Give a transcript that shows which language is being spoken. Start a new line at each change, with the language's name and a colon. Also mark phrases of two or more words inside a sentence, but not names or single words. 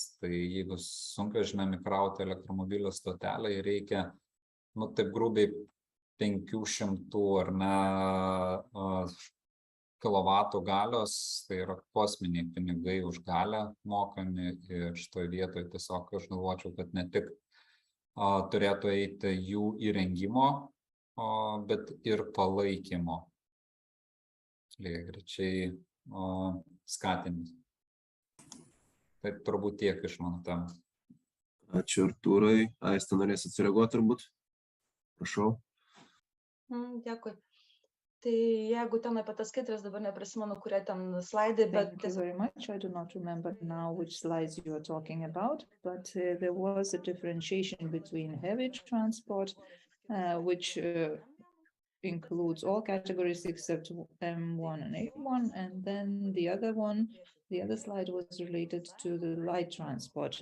Lithuanian: Tai jeigu sunkvežimiam įkrauti elektromobilio stotelę, reikia, taip grubiai 500 ar ne kilovatų galios, tai yra kosminiai pinigai už galią mokami ir šitoje vietoje tiesiog aš galvočiau, kad ne tik turėtų eiti jų įrengimo, bet ir palaikymo, lygiagrečiai skatinimas. Tai turbūt tiek iš mano temų. Ačiū Artūrai. Aiste, norėsit sureaguoti turbūt? Prašau. Dėkui. Tai jeigu ten apie tas skaidrės, dabar neprisimenu, kurie ten slaidai, bet...
English: Thank you very much. I do not remember now which slides you are talking about, but there was a differentiation between heavy transport, which includes all categories except M1 and A1, and then the other slide was related to the light transport.